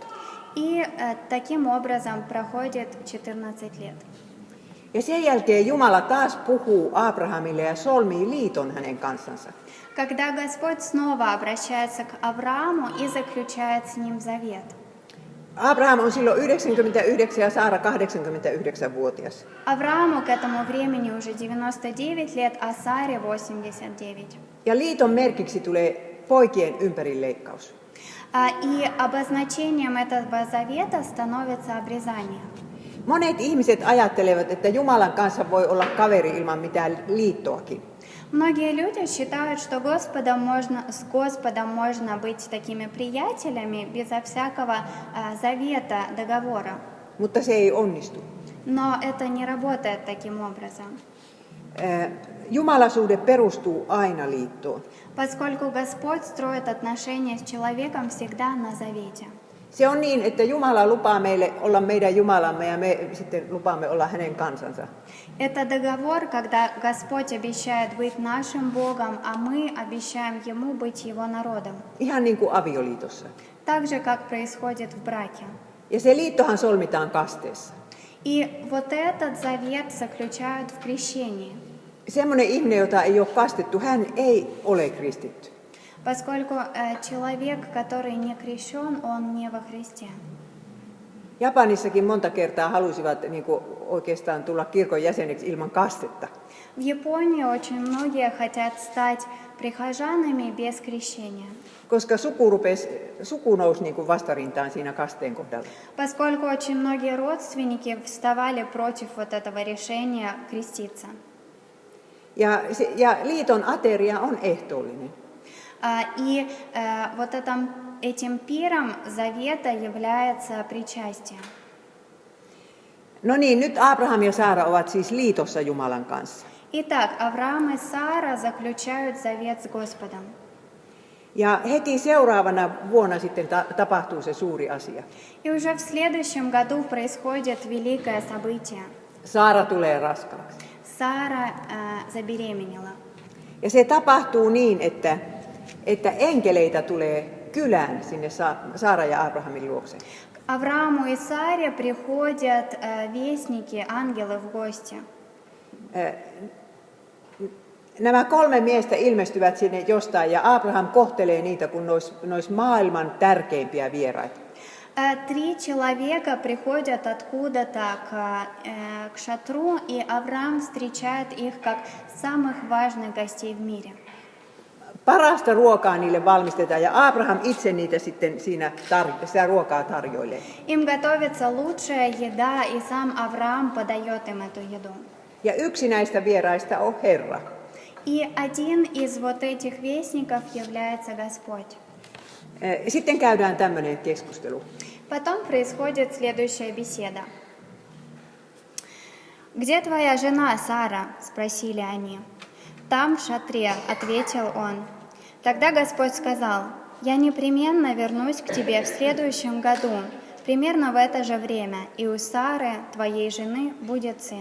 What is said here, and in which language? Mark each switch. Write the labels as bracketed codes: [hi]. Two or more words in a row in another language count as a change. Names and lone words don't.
[ru] И таким образом проходит 14 лет. [fi] Ja sen jälkeen Jumala taas puhuu Abrahamille ja solmii liiton hänen kanssansa. [ru] Когда Господь снова обращается к Аврааму и заключает с ним завет. [fi] Abraham on silloin 99 ja Saara 89-vuotias. [ru] Аврааму к этому времени уже 99 лет, а Саре 89. [fi] Ja liiton merkiksi tulee poikien ympärileikkaus. [ru] И обозначением этого завета становится обрезание. [fi] Monet ihmiset ajattelevat, että Jumalan kanssa voi olla kaveri ilman mitään liittoakin. [ru] Многие люди считают, что с Господом можно быть такими приятелями безо всякого завета, договора. [fi] Mutta se ei onnistu. [ru] Но это не работает таким образом. [fi] Jumalasuhde perustuu aina liittoon. [ru] Поскольку Господь строит отношения с человеком всегда на завете. [fi] Se on niin, että Jumala lupaa meille olla meidän Jumalamme ja me sitten lupaamme olla hänen kansansa. [ru] Это договор, когда Господь обещает быть нашим Богом, а мы обещаем Ему быть Его народом. [fi] Ihan niin kuin avioliitossa. [ru] Так же, как происходит в браке. [fi] Ja se liittohan solmitaan kasteessa. [ru] И вот этот завет заключают в крещении. [fi] Semmoinen ihminen, jota ei ole kastettu, hän ei ole kristitty. [ru] Поскольку человек, который не крещен, он не во Христе. [fi] Japanissakin monta kertaa halusivat niin kuin oikeastaan tulla kirkon jäseneksi ilman kastetta. [ru] В Японии очень многие хотят стать прихожанами без крещения. [fi] Koska suku nousi niin kuin vastarintaan siinä kasteen kohdalla. [ru] Поскольку очень многие родственники вставали против вот этого решения креститься. [fi] Ja liiton ateria on ehtoollinen. [ru] И вот этим пиром завета является причастие. [fi] No niin, nyt Abraham ja Saara ovat siis liitossa Jumalan kanssa. [ru] Итак, Авраам и Сара заключают завет с Господом. [fi] Ja heti seuraavana vuonna sitten tapahtuu se suuri asia. [ru] И уже в следующем году происходит великое событие. [fi] Saara tulee raskaaksi. [ru] Сара забеременела. [fi] Ja se tapahtuu niin, että enkeleitä tulee kylään sinne Saara ja Abrahamin luokse. [ru] Аврааму и Саре приходят вестники, ангелы в гости. [fi] Nämä 3 miestä ilmestyvät sinne jostain ja Abraham kohtelee niitä kuin nois maailman tärkeimpiä vieraita. [ru] 3 человека приходят откуда-то к шатру, и Авраам встречает их как самых важных гостей в мире. [fi] Parasta ruokaa niille valmistetaan ja Abraham itse niitä sitten sitä ruokaa tarjoilee. [ru] Им готовится лучшая еда, и сам Авраам подает им эту еду. [fi] Ja yksi näistä vieraista on Herra. [ru] И один из вот этих вестников является Господь. [fi] Sitten käydään tämmöinen keskustelu. [ru] Потом происходит следующая беседа. «Где твоя жена, Сара?» – спросили они. «Там, в шатре», – ответил он. Тогда Господь сказал: «Я непременно вернусь к тебе в следующем году, примерно в это же время, и у Сары, твоей жены, будет сын».